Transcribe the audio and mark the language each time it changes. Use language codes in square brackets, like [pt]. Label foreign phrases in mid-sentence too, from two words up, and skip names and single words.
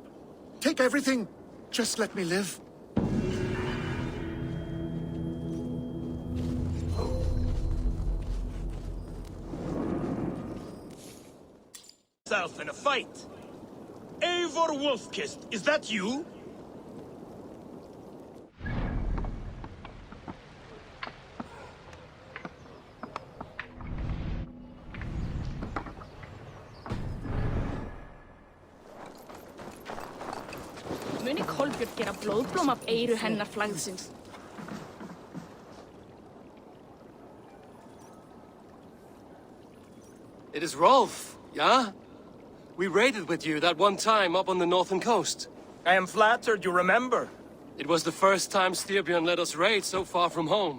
[en] Take everything. Just let me live. Self in a fight. Ivor Wolfkist, is that you? [non] Muni Kolbjörn gera blóðblóm af eyru hennar flagðsins. [en] It is Rolf, yeah? We raided with you that one time up on the northern coast. I am flattered you remember. It was the first time Styrbjörn let us raid so far from home.